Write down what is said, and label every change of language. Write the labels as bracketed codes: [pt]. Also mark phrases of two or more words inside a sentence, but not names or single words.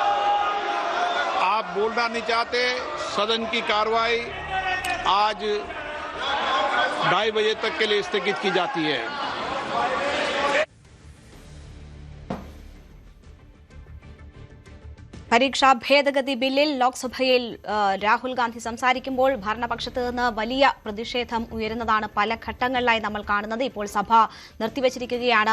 [hi] बोलना नहीं चाहते। सदन की कार्रवाई आज 2:30 बजे तक के लिए स्थगित की जाती है। [ml] പരീക്ഷാ ഭേദഗതി ബില്ലിൽ ലോക്സഭയിൽ രാഹുൽ ഗാന്ധി സംസാരിക്കുമ്പോൾ ഭരണപക്ഷത്ത് നിന്ന് വലിയ പ്രതിഷേധം ഉയരുന്നതാണ് പല ഘട്ടങ്ങളിലായി നമ്മൾ കാണുന്നത്. ഇപ്പോൾ സഭ നിർത്തിവച്ചിരിക്കുകയാണ്.